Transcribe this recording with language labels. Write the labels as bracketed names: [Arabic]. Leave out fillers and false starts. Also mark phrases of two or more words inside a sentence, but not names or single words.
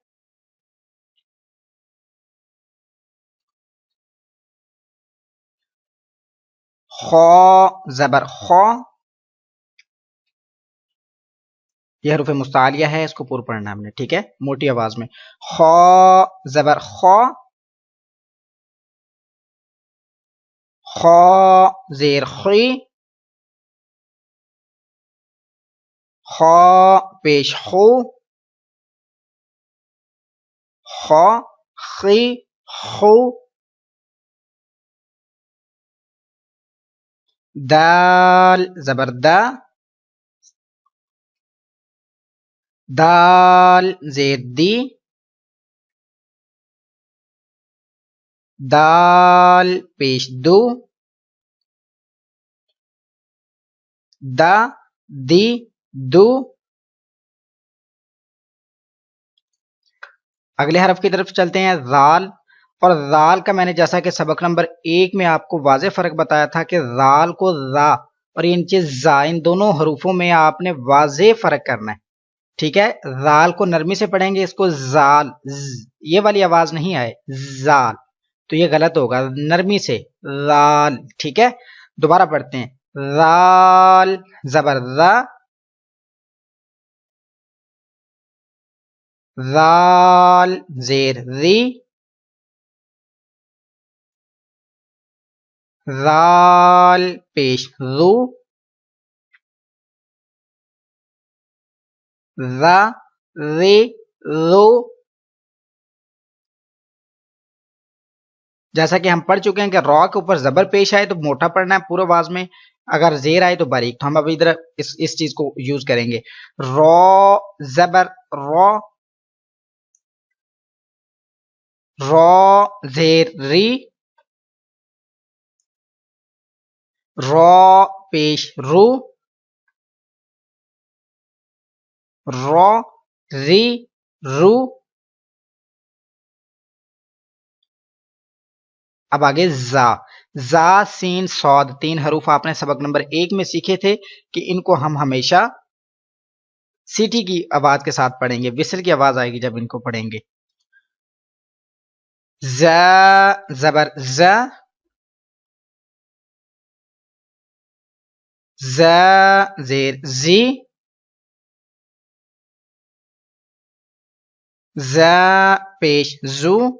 [Urdu] خا زبر خا، یہ حروف مستعلیہ ہے، اس کو پور پڑھنا ہے ہم نے، ٹھیک ہے، موٹی آواز میں. خا زبر خا، خا زیر خی، خا پیش خو، خا خی خو. دال زبر دا، دال زیر دی، دال پیش دو، دا دی دو. اگلے حرف کی طرف چلتے ہیں. زال. اور زال کا میں نے جیسا کہ سبق نمبر 1 میں آپ کو واضح فرق بتایا تھا کہ زال کو زا اور یہ نیچے زا، ان دونوں حروفوں میں آپ نے واضح فرق کرنا ہے، ٹھیک ہے. زال کو نرمی سے پڑھیں گے، اس کو زال یہ والی آواز نہیں آئے زال، تو یہ غلط ہوگا. نرمی سے زال، ٹھیک ہے. دوبارہ پڑھتے ہیں. زال زبر زا، زال زیر زی، زال پیش زو، زا زی زو. جیسا کہ ہم پڑھ چکے ہیں کہ را کے اوپر زبر پیش آئے تو موٹا پڑھنا ہے پورا آواز میں، اگر زیر آئے تو باریک. تو ہم اب ادھر اس چیز کو یوز کریں گے. را زبر را، را زیر ری، را پیش رو، را ری رو. اب آگے زا، زا سین صاد، تین حروف آپ نے سبق نمبر 1 میں سیکھے تھے کہ ان کو ہم ہمیشہ سیٹی کی آواز کے ساتھ پڑھیں گے، وسل کی آواز آئے گی جب ان کو پڑھیں گے. ز زبر ز، ز زیر زی، ز پیش زو،